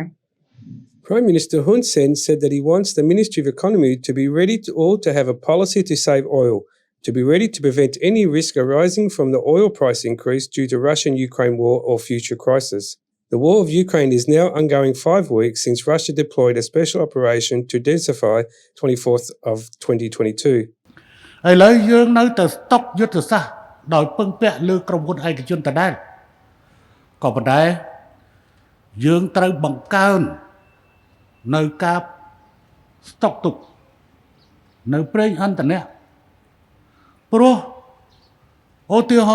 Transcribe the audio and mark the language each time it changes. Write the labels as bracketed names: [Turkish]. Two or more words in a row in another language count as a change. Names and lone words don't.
[English] Prime Minister Hun Sen said that he wants the Ministry of Economy to be ready to have a policy to save oil, to be ready to prevent any risk arising from the oil price increase due to Russian-Ukraine war or future crisis. The war of Ukraine is now ongoing 5 weeks since Russia deployed a special operation to intensify 24th of 2022. [Khmer] ឥឡូវយើងនៅតែស្តុកយុទ្ធសាស្ត្រដោយពឹងពាក់លើក្រុមហ៊ុនឯកជនដដែលក៏ប៉ុន្តែ យើងត្រូវបង្កើននៅការស្តុកទុកនៅប្រេងឥន្ធនៈព្រោះឧទាហរ